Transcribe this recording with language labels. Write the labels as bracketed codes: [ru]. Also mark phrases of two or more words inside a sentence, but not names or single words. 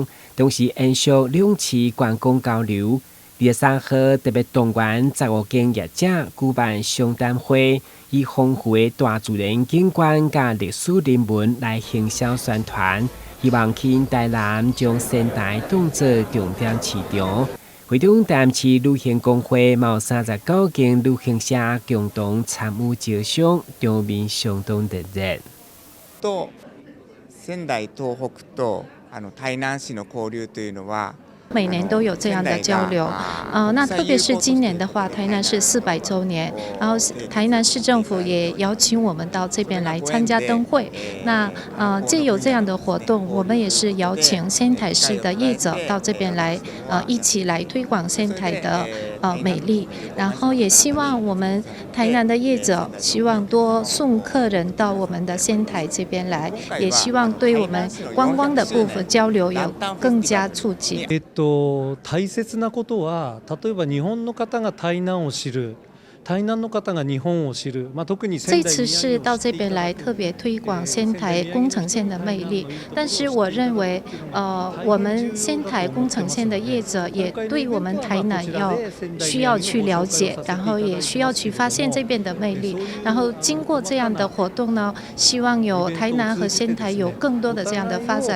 [zh] 同时延续两市观光交流。23号特别动员15间业者举办商谈会，以丰富的大自然景观甲历史人文来行销宣传，希望吸引台南将仙台当作重点市场。会中台南市旅行公会有39间旅行社共同参与招商，场面相当热烈。 [ja] と仙台東北と台南市の交流というのは。 [zh] 每年都有这样的交流，那特别是今年的话，台南市400周年，然后台南市政府也邀请我们到这边来参加灯会。那借由这样的活动，我们也是邀请仙台市的业者到这边来，一起来推广仙台的美丽。然后也希望我们台南的业者，希望多送客人到我们的仙台这边来，也希望对我们观光的部分交流有更加促进。 [ja] 大切なことは、例えば日本の方が台南を知る。台南の方が日本を知る，特に [zh] 这次是到这边来特别推广仙台宫城县的魅力，但是我认为，我们仙台宫城县的业者也对我们台南需要去了解，然后也需要去发现这边的魅力，然后经过这样的活动呢，希望有台南和仙台有更多的这样的发展。